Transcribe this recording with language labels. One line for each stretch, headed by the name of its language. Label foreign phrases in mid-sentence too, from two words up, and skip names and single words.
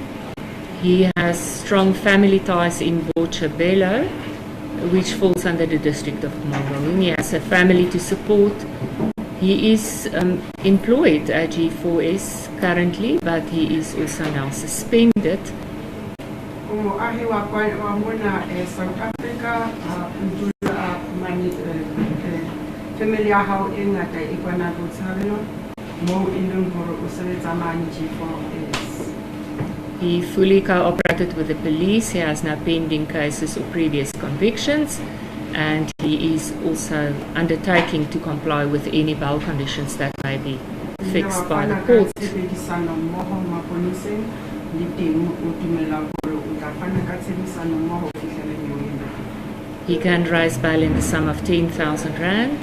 English: He has strong family ties in Botshabelo, which falls under the district of Mangaung. He has a family to support. He is employed at G4S currently, but he is also now suspended.
Southern Sotho: Moahi wa mona South Africa, family ya hao e ngata e kwana Botshabelo mo e leng hore o sebetsa mane G4S.
English: He fully cooperated with the police. He has no pending cases or previous convictions, and he is also undertaking to comply with any bail conditions that may be fixed by the court. He can raise bail in the sum of 10,000 rand.